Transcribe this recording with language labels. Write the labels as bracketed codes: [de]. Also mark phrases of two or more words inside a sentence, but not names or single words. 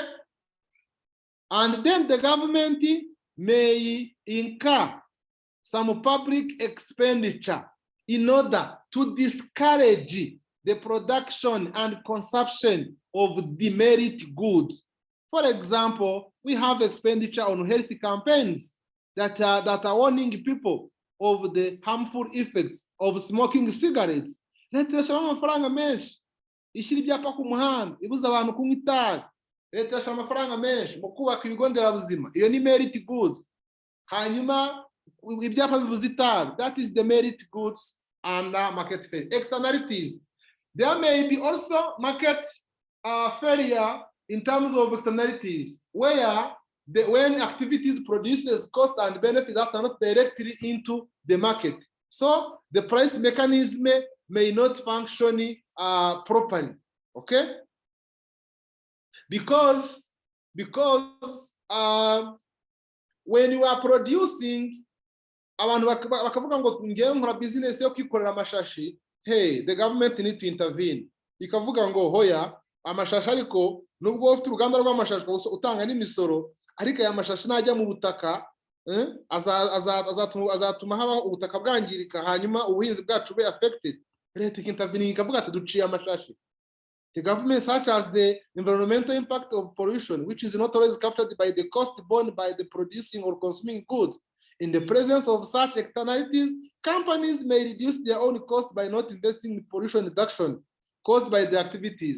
[en] And then the government may incur some public expenditure in order to discourage the production and consumption of demerit goods. For example, we have expenditure on health campaigns that are warning people of the harmful effects of smoking cigarettes. [rw] Leta irashora amafaranga menshi ishyira ibyapa ku muhanda ibuza abantu kunywa itabi. Leta irashora amafaranga menshi mu kubaka ibigo nderabuzima. Iyo ni [en] merit goods. [rw] Hanyuma ibyapa bibuza itabi. [en] That is the merit goods and market failure. Externalities. There may be also market failure in terms of externalities, where when activities produces cost and benefit that are not directly into the market. So the price mechanism may not function properly. Okay? Because when you are producing, [rw] abantu bakavuga ngo ngiye nkora business yo kwikorera amashashi, [en] hey, the government need to intervene. [rw] Ikavuga ngo hoya amashashi ariko nubwo ufite uruganda rw'amashashi utanga n'imisoro, ariko aya mashashi najya mu butaka azatuma haba ubutaka bwangirika, hanyuma ubuhinzi bwacu [en] be affected. [rw] Leta intervening ikavuga ati duciye amashashi. [en] The government, such as the environmental impact of pollution, which is not always captured by the cost borne by the producing or consuming goods. In the presence of such externalities, companies may reduce their own cost by not investing in pollution reduction caused by the activities.